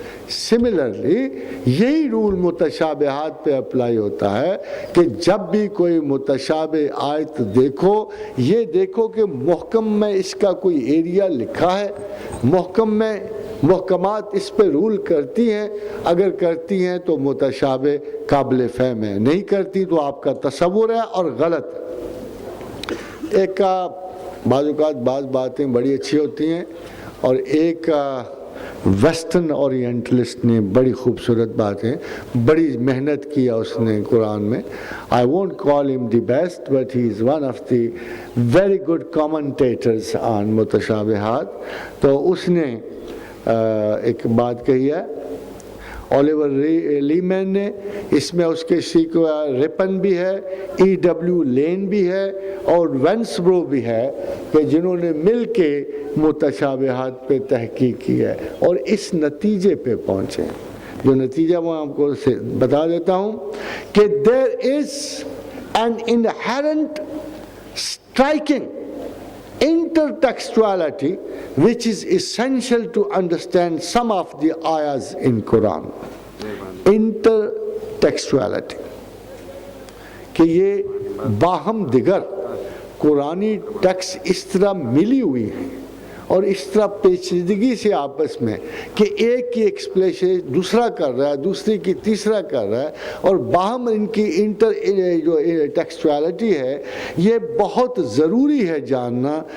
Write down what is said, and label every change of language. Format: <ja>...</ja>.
<ur>Similarly یہی role متشابہات پہ apply ہوتا ہے کہ جب بھی کوئی متشابہ آیت دیکھو یہ دیکھو کہ محکم میں اس کا کوئی ایریا لکھا ہے، محکم میں محکمات اس پہ رول کرتی ہیں، اگر کرتی ہیں تو متشابہ قابل فہم ہے، نہیں کرتی تو آپ کا تصور ہے اور غلط ہے. ایک بعض اوقات بعض باتیں بڑی اچھی ہوتی ہیں اور ایک ویسٹرن اورینٹلسٹ نے بڑی خوبصورت باتیں، بڑی محنت کیا اس نے قرآن میں.</ur> <en>I won't call him the best but he is one of the very good commentators on متشابہات.</en> <ur>تو اس نے ایک بات کہی ہے اولیور لیمین نے، اس میں اس کے سیکو رپن بھی ہے، ای ڈبلیو لین بھی ہے اور وینسبرو بھی ہے کہ جنہوں نے مل کے متشابہات پہ تحقیق کی ہے اور اس نتیجے پہ پہنچے. جو نتیجہ میں آپ کو بتا دیتا ہوں کہ</ur> <en>there is an inherent striking intertextuality which is essential to understand some of the ayahs in Quran.</en> <ur>Intertextuality کہ یہ باہم دیگر قرآنی ٹیکس اس طرح ملی ہوئی ہیں اور اس طرح پیچیدگی سے آپس میں کہ ایک کی ایکسپلیشن دوسرا کر رہا ہے، دوسری کی تیسرا کر رہا ہے، اور باہم ان کی جو ٹیکسچوالٹی ہے یہ بہت ضروری ہے جاننا.</ur>